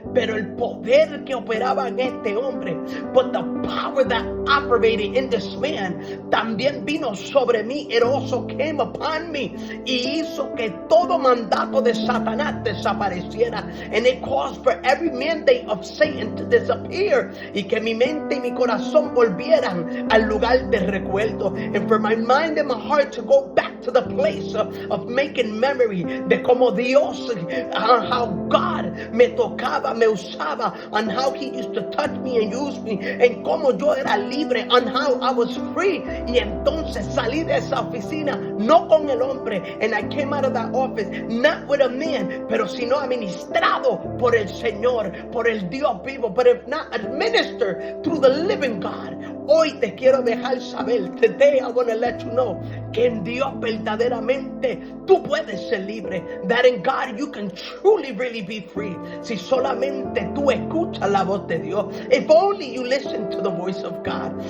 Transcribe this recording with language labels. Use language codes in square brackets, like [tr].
[es] Pero el poder que operaba en este hombre, [en] but the power that operated in this man, [es] también vino sobre mí. [en] It also came upon me. [es] Y hizo que todo mandato de Satanás desapareciera. [en] And it caused for every mandate of Satan to disappear. [es] Y que mi mente y mi corazón volvieran al lugar de recuerdo. [en] And for my mind and my heart to go back to the place of making memory [es] de como Dios, [en] how God [es] me tocaba, me usaba, [en] and how He used to touch me and use me, [es] en como yo era libre, [en] and how I was free. [es] Y entonces salí de esa oficina, no con el hombre, [en] and I came out of that office, not with a man, [es] pero sino administrado por el Señor, por el Dios vivo, [en] but if not administered through the living God. [es] Hoy te quiero dejar saber, [en] today I want to let you know, [es] que en Dios verdaderamente tú puedes ser libre. [en] That in God you can truly really be free. [es] Si solamente tú escuchas la voz de Dios. [en] If only you listen to the voice of God.